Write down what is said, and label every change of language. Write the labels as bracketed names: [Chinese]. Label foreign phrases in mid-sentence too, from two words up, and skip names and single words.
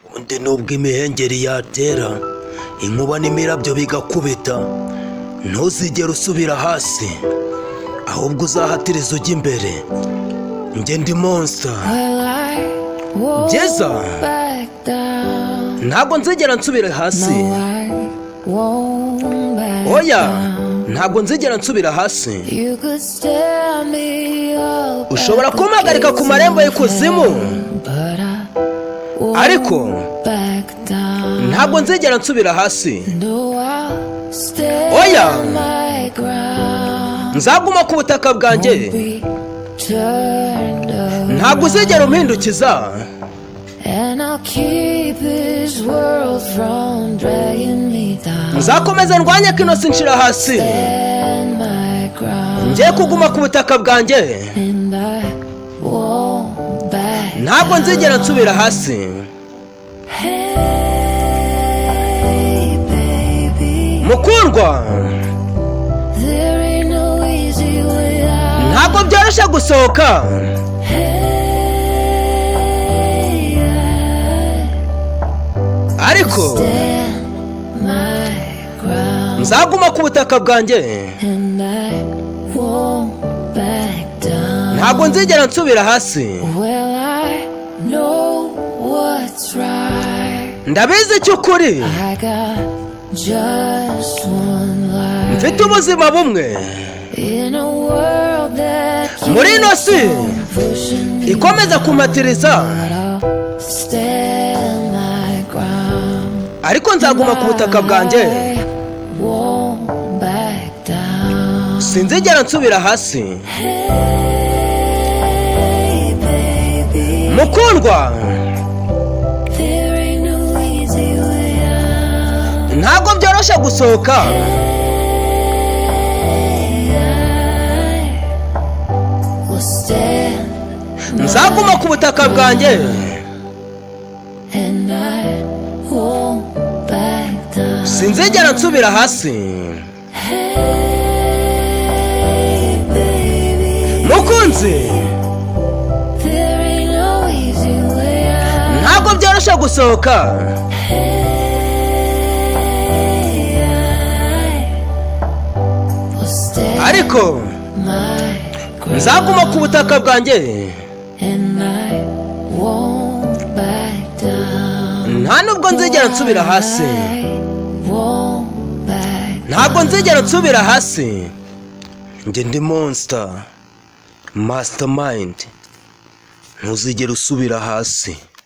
[Kinyarwanda] Undi nubwo imihengeri yatera, inkuba n'imirabyo bigakubita, ntuzigere usubira hasi, ahubwo uzahatirize ujya imbere. Njye ndi monster. [English] Well, I won't [Kinyarwanda] Byiza. [English] back down. [Kinyarwanda] Ntabwo nzigera nsubira hasi. [English] No, I won't back Oya, down. [Kinyarwanda] ntabwo nzigera nsubira hasi. [English] You could stare me up Ushobora at the [Kinyarwanda] kumpagarika ku [English] gates marembo of y'ikuzimu. hell, but I won't Ariko back down. [Kinyarwanda] ntabwo nzigera nsubira hasi. [English] No, I'll stay Oya. on my ground. [Kinyarwanda] Nzaguma ku butaka bwanjye. [English] Won't be turned around. [Kinyarwanda] Ntabwo uzigera umpindukiza. [English] And I'll keep this world from dragging me down. [Kinyarwanda] Nzakomeza ndwanye ko ino si nshira hasi. [English] Stand my ground. [Kinyarwanda] Ngiye kuguma ku butaka bwanjye. [English] And I won't back [Kinyarwanda] Ntabwo nzigera [English] down. [Kinyarwanda] nsubira hasi. [English] Hey, baby. [Kinyarwanda] Mukundwa, [English] There ain't no easy way out. [Kinyarwanda] ntabwo byoroshye gusohoka. [English] Hey, I Ariko stand my ground. [Kinyarwanda] nzaguma ku butaka bwanjye. [English] And I won't back down. [Kinyarwanda] Ntabwo nzigera nsubira hasi. [English] Well, I know what's right. [Kinyarwanda] Ndabizi icyo ukuri. [English] I got just one life. [Kinyarwanda] Mfite ubuzima bumwe. [English] In a world that [Kinyarwanda] Muri ino [English] keeps si on pushing me ikomeza down. kumpatiriza. But I'll stand my ground. [Kinyarwanda] Ariko nzaguma ku butaka bwanjye. [English] I won't back down. [Kinyarwanda] Sinzigera nsubira hasi. [English] Hey, baby. [Kinyarwanda] Mukundwa, [English] There ain't no easy way out. [Kinyarwanda] ntabwo byoroshye gusohoka. [English] Hey, I will stand my [Kinyarwanda] Nzaguma ku butaka bwanjye. [English] And I won't back down. [Kinyarwanda] Sinzigera nsubira hasi. [English] Hey, baby. [Kinyarwanda] Mukunzi, [English] There ain't no easy way out. [Kinyarwanda] ntabwo byoroshye gusohoka. [English] Hey, I will stand Ariko my ground. [Kinyarwanda] nzaguma ku butaka bwanjye. [English] And I won't back down. [Kinyarwanda] Nta nubwo nzigera nsubira hasi. [English] I won't back Ntabwo down. [Kinyarwanda] nzigera nsubira hasi. Njye ndi monster, mastermind. Ntuzigera usubira hasi.